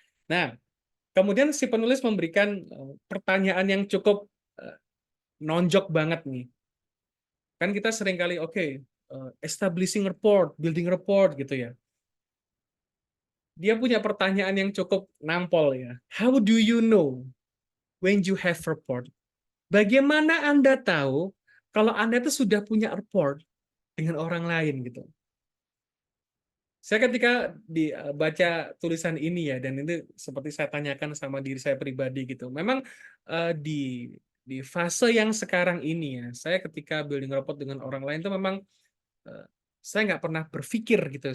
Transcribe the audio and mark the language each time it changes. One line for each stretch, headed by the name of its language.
Indonesian: Nah, kemudian si penulis memberikan pertanyaan yang cukup eh, nonjok banget nih. Kan kita sering kali oke,
English: establishing rapport, building rapport
Indonesian: gitu ya. Dia punya pertanyaan yang cukup nampol ya.
English: How do you know when you have rapport?
Indonesian: Bagaimana Anda tahu kalau Anda itu sudah punya rapport dengan orang lain gitu? Saya ketika baca tulisan ini ya, dan itu seperti saya tanyakan sama diri saya pribadi gitu. Memang di fase yang sekarang ini ya, saya ketika building rapport dengan orang lain itu memang eh, saya nggak pernah berpikir gitu.